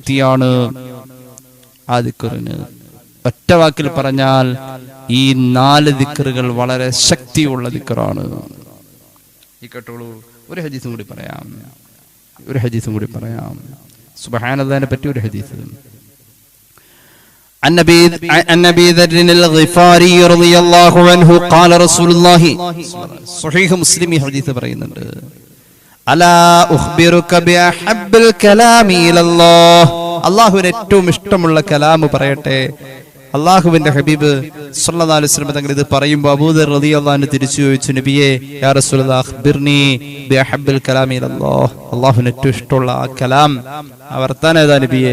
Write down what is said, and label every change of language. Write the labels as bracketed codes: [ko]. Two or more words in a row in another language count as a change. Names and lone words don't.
[ml] അത്രയും ശക്തിയാണ് ആ ദിക്റിന്. ഒറ്റ വാക്കിൽ പറഞ്ഞാൽ ഈ 4 ദിക്റുകൾ വളരെ ശക്തിയുള്ള ദിക്റാണ്. ഈ കേട്ടോളൂ, ഒരു ഹദീസും കൂടി പറയാം. സുബ്ഹാനല്ലാഹിനെ പറ്റി ഒരു ഹദീസ്. [ar] عن أبي ذر الغفاري رضي الله عنه قال رسول الله صحيح مسلم حديث പറയുന്നുണ്ട്. ألا أخبرك بأحب الكلام إلى الله, [ml] അല്ലാഹുവിന് ഏറ്റവും ഇഷ്ടമുള്ള കലാം പറയട്ടെ. അല്ലാഹുവിന്റെ ഹബീബ് [ar] صلى الله عليه وسلم [ml] തങ്ങൾ ഇത് പറയുമ്പോൾ അബൂദർ [ar] رضي الله عنه [ml] തിരിച്ചു ചോദിച്ചു, നബിയേ [ar] يا رسول الله أخبرني بأحب الكلام إلى الله, [ml] അല്ലാഹുവിന് ഏറ്റവും ഇഷ്ടമുള്ള ആ കലാം ആ വർത്താനം ഏതാ നബിയേ?